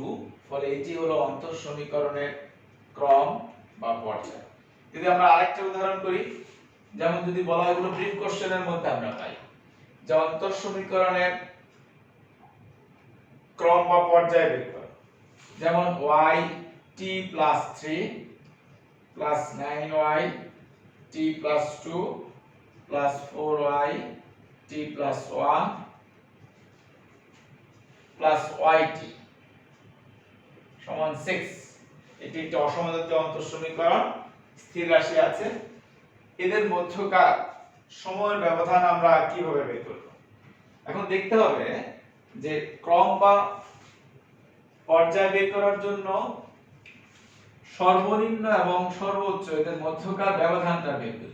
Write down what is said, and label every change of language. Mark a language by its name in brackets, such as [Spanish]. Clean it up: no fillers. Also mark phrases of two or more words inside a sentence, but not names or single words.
[Bangla] ফলে এটি হলো অন্তর সমীকরণের ক্রম বা পর্যায়। যদি আমরা আরেকটা উদাহরণ করি, যেমন যদি বলা হয়, এগুলো ব্রিফ কোশ্চেনের মধ্যে আমরা পাই, যে অন্তর সমীকরণের ক্রম বা পর্যায় বের করো, যেমন [English] y t plus 3 plus 9y t plus 2 plus 4y t plus 1 plus yt [Bangla] সমান 6। এটি একটি অসমজাতীয় অন্তর সমীকরণ, স্থির রাশি আছে, এদের মধ্যকার সময়ের ব্যবধান আমরা কিভাবে বের করব। এখন দেখতে হবে যে ক্রম বা পর্যায় বের করার জন্য সর্বনিম্ন এবং সর্বোচ্চ এদের মধ্যকার ব্যবধানটা বের করি।